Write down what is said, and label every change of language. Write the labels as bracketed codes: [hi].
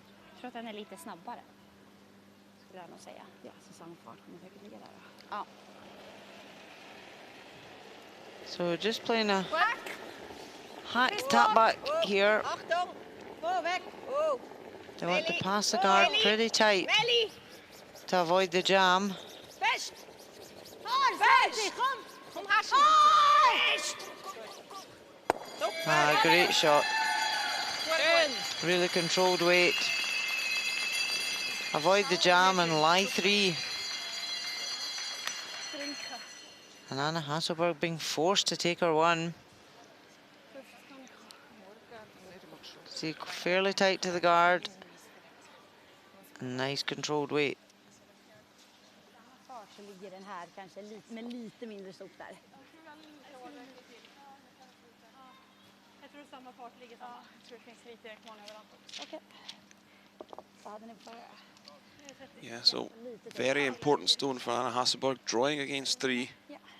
[sv] Jag tror att den är lite snabbare. Skulle jag nog säga. Ja, säsongfart kommer säkert ligga där då. Ja. [en] So just playing a hack tap back here. Achtung! Gå weg! Oh. They want to pass the guard pretty tight Melly! to avoid the jam. [sv] Först! Först! Kom här! Först! [en] Ah, great shot. Really controlled weight. Avoid the jam and lie three. And Anna Hasselberg being forced to take her one. See, fairly tight to the guard. Nice controlled weight. [sv] Fart så ligger den här kanske med lite mindre sop där. Jag tror samma fart ligger samma. Jag tror det finns lite kvar överallt också. Okej. Vad hade ni för? [en] Yeah, so very important stone for Anna Hasselberg, drawing against three. [sv] Ja.